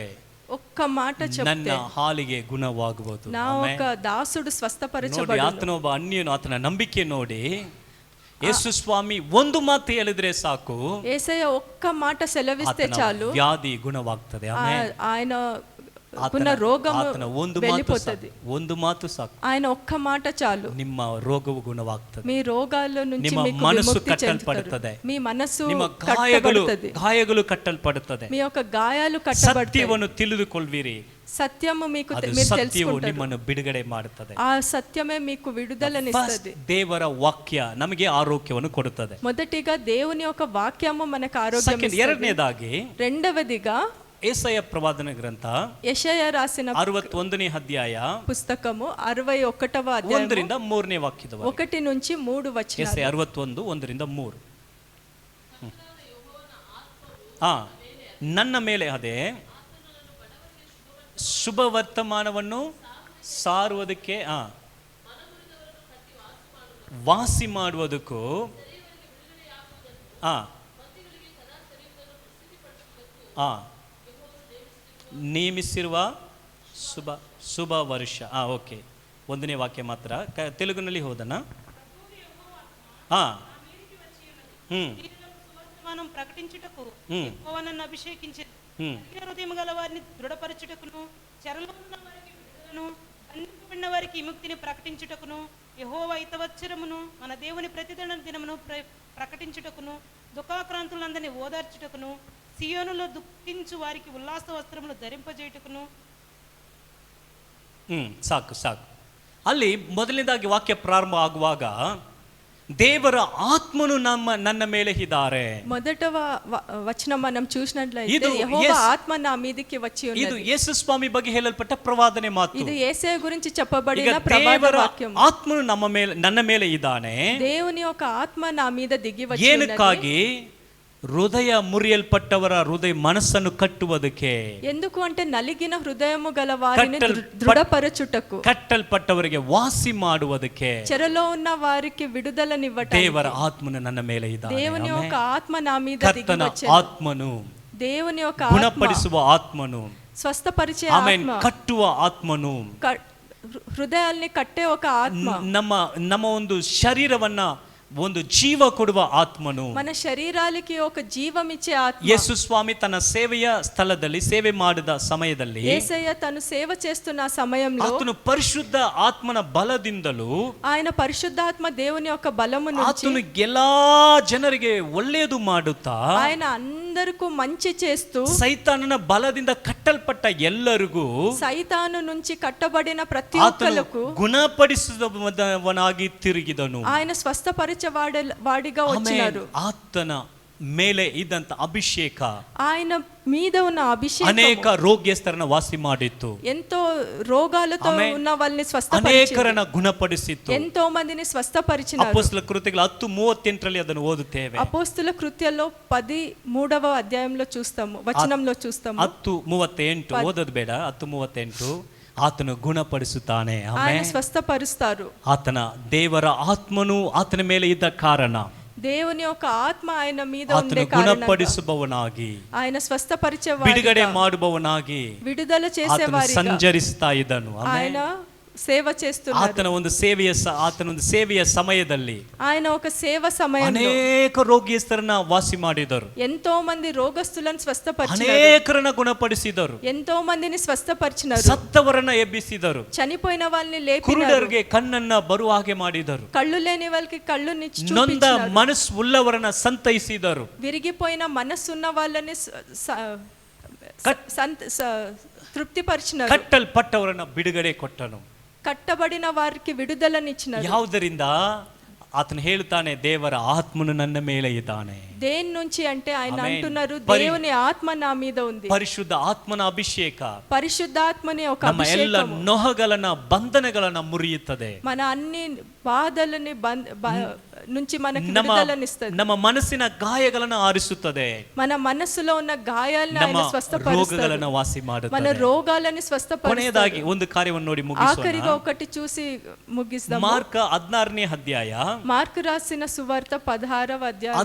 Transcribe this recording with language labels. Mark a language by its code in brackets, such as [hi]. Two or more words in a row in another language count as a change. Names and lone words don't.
[te] ఒక్క మాట [kn] ನನ್ನ [te] చెప్తే [kn] ಹಾಲಿಗೆ ಗುಣವಾಗುವುದು. [te] నా ఒక దాసుడు [kn] ನೋಡಿ, [te] స్వస్థపరచబడును. [kn] ಆತನೊಬ್ಬ ಅನ್ಯನು ಆತನ ನಂಬಿಕೆ ನೋಡಿ, ಯೇಸು ಸ್ವಾಮಿ ಒಂದು ಮಾತು ಹೇಳಿದ್ರೆ ಸಾಕು, [te] యేసయ్య ఒక్క మాట సెలవిస్తే [kn] ಆತನ [te] చాలు [kn] ವ್ಯಾಧಿ ಗುಣವಾಗ್ತದೆ. ಆಮೆನ್. [te] ఆయన [kn] ಆತನ [te] ఉన్న రోగము [kn] ಆತನ ಒಂದು ಮಾತು [te] వెళ్ళిపోతుంది. [kn] ಸಾಕು, ಒಂದು ಮಾತು ಸಾಕು, [te] ఆయన ఒక్క మాట చాలు, [kn] ನಿಮ್ಮ ರೋಗವು ಗುಣವಾಗ್ತದೆ. [te] మీ రోగాల నుంచి [kn] ನಿಮ್ಮ [te] మీకు [kn] ಮನಸ್ಸು [te] విముక్తి [kn] ಕಟ್ಟಲ್ಪಡುತ್ತದೆ. [te] చెందుతారు. మీ మనస్సు [kn] ನಿಮ್ಮ [te] కట్టబడుతుంది. [kn] ಗಾಯಗಳು ಕಟ್ಟಲ್ಪಡುತ್ತದೆ. [te] మీ యొక్క గాయాలు కట్టబడతాయి. [kn] ಸತ್ಯವನ್ನು ತಿಳಿದುಕೊಳ್ಳಿರಿ. [te] సత్యము మీకు [kn] ಅದು [te] మీరు [kn] ಸತ್ಯವು [te] తెలుసుకుంటారు. [kn] ನಿಮ್ಮನ್ನು ಬಿಡುಗಡೆ ಮಾಡುತ್ತದೆ. [te] ఆ సత్యమే మీకు విడుదలనిస్తుంది. [kn] ದೇವರ ವಾಕ್ಯ ನಮಗೆ ಆರೋಗ್ಯವನ್ನು ಕೊಡುತ್ತದೆ. [te] మొదటిగా దేవుని యొక్క వాక్యము మనకు ఆరోగ్యం ఇస్తుంది. [kn] ಎರಡನೇದಾಗಿ [te] రెండవదిగా [kn] ಏಸಾಯ ಪ್ರವಾದನ ಗ್ರಂಥ [te] యెషయా రాసిన [kn] 61ನೇ ಅಧ್ಯಾಯ [te] పుస్తకము 61వ అధ్యాయం [kn] 1ರಿಂದ 3ನೇ ವಾಕ್ಯದವರೆಗೆ. [te] 1 నుంచి 3 వచనాలు. [kn] ಏಸಾಯ 61 1ರಿಂದ 3. ನನ್ನ ಮೇಲೆ ಅದೇ ಶುಭ ವರ್ತಮಾನವನ್ನು ಸಾರುವುದಕ್ಕೆ, ವಾಸಿ ಮಾಡುವುದಕ್ಕೂ, ನೇಮಿಸಿರುವ ಶುಭ ವರ್ಷ. ಓಕೆ, 1ನೇ ವಾಕ್ಯ ಮಾತ್ರ ತೆಲುಗಿನಲ್ಲಿ ಹೋದನ. [te] మనం ప్రకటించుటకు యెహోవాను అభిషేకించెను. హృదయం గల వారిని దృఢపరచుటకును, చెరలో ఉన్న వారికి విడుదలను, బంధింపబడిన వారికి విముక్తిని ప్రకటించుటకును, యెహోవా హితవత్సరమును మన దేవుని ప్రతిదండ దినమును ప్రకటించుటకును, దుఃఖాక్రాంతులందరినీ ఓదార్చుటకును, సియోనులో దుఃఖించు వారికి ఉల్లాస వస్త్రములు ధరింపజేయుటకును. [kn] ಸಾಕು ಸಾಕು. ಅಲ್ಲಿ ಮೊದಲನೇದಾಗಿ ವಾಕ್ಯ ಪ್ರಾರಂಭ ಆಗುವಾಗ ದೇವರ ಆತ್ಮನು ನನ್ನ ಮೇಲೆ ಇದ್ದಾರೆ. [te] మొదట వచనం మనం చూసినట్లయితే యెహోవా ఆత్మ నా మీదకి వచ్చి ఉన్నది. [kn] ಇದು ಯೇಸು ಸ್ವಾಮಿ ಬಗ್ಗೆ ಹೇಳಲ್ಪಟ್ಟ ಪ್ರವಾದನೆ ಮಾತು. [te] ఇది యేసయ్య గురించి చెప్పబడిన ప్రవాద వాక్యం. [kn] ಆತ್ಮನು ನನ್ನ ಮೇಲೆ ಇದ್ದಾನೆ. [te] దేవుని యొక్క ఆత్మ నా మీద దిగి వచ్చి ఉన్నది. [kn] ಏನಕ್ಕಾಗಿ? ಹೃದಯ ಮುರಿಯಲ್ಪಟ್ಟವರ ಹೃದಯ ಮನಸ್ಸನ್ನು ಕಟ್ಟುವುದಕ್ಕೆ. [te] ఎందుకు అంటే నలిగిన హృదయము గల వారిని దృఢపరచుటకు, [kn] ಕಟ್ಟಲ್ಪಟ್ಟವರಿಗೆ ವಾಸಿ ಮಾಡುವುದಕ್ಕೆ, [te] చెరలో ఉన్న వారికి విడుదలనివ్వటానికి [kn] ದೇವರ ಆತ್ಮನು ನನ್ನ ಮೇಲೆ ಇದ್ದಾನೆ. [te] దేవుని యొక్క ఆత్మ నా మీద దిగి [kn] ಕರ್ತನ [te] వచ్చెను. [kn] ಆತ್ಮನು, [te] దేవుని యొక్క [kn] ಗುಣಪಡಿಸುವ ಆತ್ಮನು, [te] స్వస్థపరిచే [kn] ಆಮೇಲೆ [te] ఆత్మ, [kn] ಕಟ್ಟುವ ಆತ್ಮನು, [te] హృదయాల్ని కట్టే ఒక ఆత్మ, [kn] ನಮ್ಮ ಒಂದು ಶರೀರವನ್ನ ಒಂದು ಜೀವ ಕೊಡುವ ಆತ್ಮನು, [te] మన శరీరాలకి ఒక జీవం ఇచ్చే ఆత్మ. [kn] ಯೇಸು ಸ್ವಾಮಿ ತನ್ನ ಸೇವೆಯ ಸ್ಥಳದಲ್ಲಿ ಸೇವೆ ಮಾಡಿದ ಸಮಯದಲ್ಲಿ, [te] యేసయ్య తను సేవ చేస్తున్న సమయంలో [kn] ಆತನು ಪರಿಶುದ್ಧ ಆತ್ಮನ ಬಲದಿಂದಲೂ, [te] ఆయన పరిశుద్ధాత్మ దేవుని యొక్క బలము నుంచి [kn] ಆತನು ಎಲ್ಲಾ ಜನರಿಗೆ ಒಳ್ಳೆಯದು ಮಾಡುತ್ತಾ, [te] ఆయన అందరికೂ మంచి చేస్తూ, [kn] ಸೈತಾನನ ಬಲದಿಂದ ಕಟ್ಟಲ್ಪಟ್ಟ ಎಲ್ಲರಿಗೂ, [te] సైతాను నుంచి కట్టబడిన ప్రతి [kn] ಆತನು [te] ఒక్కలకు [kn] ಗುಣಪಡಿಸುವವನಾಗಿ ತಿರುಗಿದನು. [te] ఆయన వాడిగా వచ్చినారు. [kn] ಆತನ ಮೇಲೆ ಇದ್ದಂತ ಅಭಿಷೇಕ, [te] ఆయన మీద ఉన్న అభిషేకం [kn] ಅನೇಕ ರೋಗ್ಯಸ್ಥರನ್ನ ವಾಸಿ ಮಾಡಿತ್ತು. [te] ఎంతో రోగాలతో ఉన్న వాళ్ళని స్వస్థపరిచింది. [kn] ಅನೇಕರನ್ನ ಗುಣಪಡಿಸಿತ್ತು. [te] ఎంతో మందిని స్వస్థపరిచినారు. [kn] ಅಪೊಸ್ತಲ ಕೃತ್ಯಗಳು 10:38 ಅದನ್ನು ಓದುತ್ತೇವೆ. [te] అపోస్తుల కృత్యాల్లో 13వ అధ్యాయంలో చూస్తాము, వచనంలో చూస్తాము. [kn] 10:38 ಓದೋದು ಬೇಡ. 10:38 ಆತನು ಗುಣಪಡಿಸುತ್ತಾನೆ. [te] ఆయన స్వస్థపరుస్తారు. [kn] ಆತನ ದೇವರ ಆತ್ಮನು ಆತನ ಮೇಲೆ ಇದ್ದ ಕಾರಣ, [te] దేవుని యొక్క ఆత్మ ఆయన మీద [kn] ಆತನು [te] ఉండే కారణంగా [kn] ಗುಣಪಡಿಸುವವನಾಗಿ, [te] ఆయన స్వస్థపరిచేవాడిగా, [kn] ಬಿಡುಗಡೆ ಮಾಡುವವನಾಗಿ [te] విడుదల చేసేవారిగా [kn] ಸಂಚರಿಸ್ತಾ ಇದ್ದನು. [te] ఆయన సేవ చేస్తున్నారు. [kn] ಆತನ ಒಂದು ಸೇವೆಯ ಸಮಯದಲ್ಲಿ [te] ఆయన ఒక సేవ సమయంలో [kn] ಅನೇಕ ರೋಗಿಯಸ್ಥರನ್ನ ವಾಸಿ ಮಾಡಿದರು, [te] ఎంతో మంది రోగస్తులను స్వస్థపరిచారు, [kn] ಅನೇಕರನ್ನ ಗುಣಪಡಿಸಿದರು, [te] ఎంతో మందిని స్వస్థపరిచినారు, [kn] ಸತ್ತವರನ್ನ ಎಬ್ಬಿಸಿದರು, [te] చనిపోయిన వాళ్ళని లేపినారు, [kn] ಕುರುಡರಿಗೆ ಕಣ್ಣನ್ನ ಬರುವ ಹಾಗೆ ಮಾಡಿದರು, [te] కళ్ళు లేని వాళ్ళకి కళ్ళుని [kn] ನೊಂದ [te] చూపించారు, [kn] ಮನಸ್ಸು ಉಳ್ಳವರನ್ನ ಸಂತೈಸಿದರು, [te] విరిగిపోయిన మనస్సున్న వాళ్ళని తృప్తిపరిచినారు, [kn] ಕಟ್ಟಲ್ಪಟ್ಟವರನ್ನ ಬಿಡುಗಡೆ ಕೊಟ್ಟನು. [te] కట్టబడిన వారికి విడుదలనిచ్చినారు. [kn] ಯಾವುದರಿಂದ? ಆತನು ಹೇಳ್ತಾನೆ, ದೇವರ ಆತ್ಮನು ನನ್ನ ಮೇಲೆ ಇದ್ದಾನೆ. [te] దేని నుంచి అంటే ఆయన ఆమేన్. అంటున్నారు, దేవుని ఆత్మ నా మీద ఉంది. [kn] ಪರಿಶುದ್ಧ ಆತ್ಮನ ಅಭಿಷೇಕ [te] పరిశుద్ధాత్మని ఒక [kn] ನಮ್ಮ ಎಲ್ಲ [te] అభిషేకము [kn] ನೊಹಗಳನ್ನ ಬಂಧನಗಳನ್ನ ಮುರಿಯುತ್ತದೆ. [te] మన అన్ని బాధలని నుంచి మనకి [kn] ನಮ್ಮ [te] విడుదలనిస్తుంది. [kn] ನಮ್ಮ ಮನಸ್ಸಿನ ಗಾಯಗಳನ್ನ ಆರಿಸುತ್ತದೆ. [te] మన మనస్సులో ఉన్న గాయాలను [kn] ನಮ್ಮ [te] ఆయన స్వస్థపరుస్తాడు, [kn] ರೋಗಗಳನ್ನ ವಾಸಿ [te] మన [kn] ಮಾಡುತ್ತದೆ. [te] రోగాలని స్వస్థపరుస్తాడు. [kn] ಕೊನೆಯದಾಗಿ ಒಂದು ಕಾರ್ಯವನ್ನು ನೋಡಿ [te] ఆఖరిగా [kn] ಮುಗಿಸೋಣ. [te] ఒకటి చూసి ముగిస్తాము. [kn] ಮಾರ್ಕ 16ನೇ ಅಧ್ಯಾಯ [te] మార్కు రాసిన సువార్త 16వ అధ్యాయం